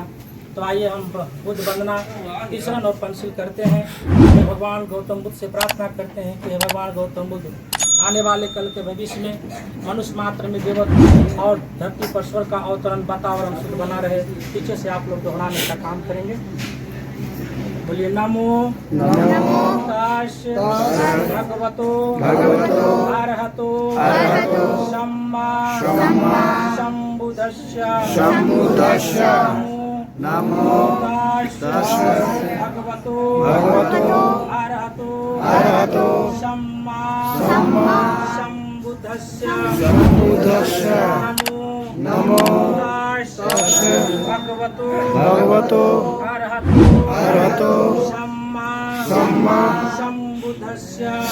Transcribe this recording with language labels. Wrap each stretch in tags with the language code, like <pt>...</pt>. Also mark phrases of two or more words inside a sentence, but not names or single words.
<hi>तो आइए हम बुद्ध वंदना तीसरा और पंचशील करते हैं। भगवान गौतम बुद्ध से प्रार्थना करते हैं कि हे भगवान गौतम बुद्ध, आने वाले कल के भविष्य में मनुष्य मात्र में देवत और धरती पर स्वर्ग का अवतरण, वातावरण शुद्ध बना रहे। पीछे से आप लोग दोहराने का काम करेंगे।</hi> <pi>बोलिए नमो तस् भगवतो अरहतो सम्मा सम्बुद्धस्य नमो तस् भगवतो अरहतो सम्मा सम्बुद्धस्य नमो तस् भगवतो अरहतो सम्मा सम्बुद्धस्य</pi>